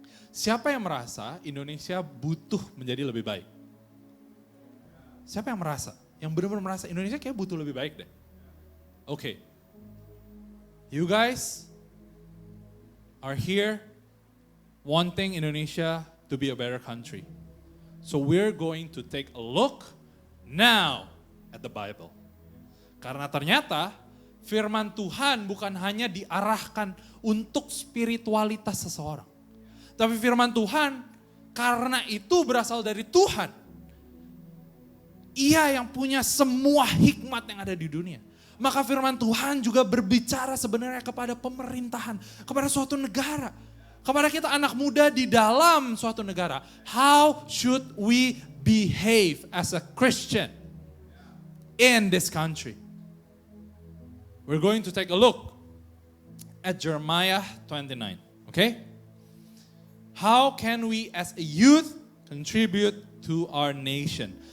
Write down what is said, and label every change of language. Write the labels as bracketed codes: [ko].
[id] Siapa yang merasa Indonesia butuh menjadi lebih baik? Siapa yang merasa? Yang benar-benar merasa Indonesia kayak butuh lebih baik deh. [en] Okay. You guys are here wanting Indonesia to be a better country. So we're going to take a look now at the Bible. [id] Karena ternyata firman Tuhan bukan hanya diarahkan untuk spiritualitas seseorang. Tapi firman Tuhan karena itu berasal dari Tuhan. Ia yang punya semua hikmat yang ada di dunia. Maka firman Tuhan juga berbicara sebenarnya kepada pemerintahan, kepada suatu negara. Kepada kita anak muda di dalam suatu negara. [en] How should we behave as a Christian in this country? We're going to take a look at Jeremiah 29, okay? How can we as a youth contribute to our nation?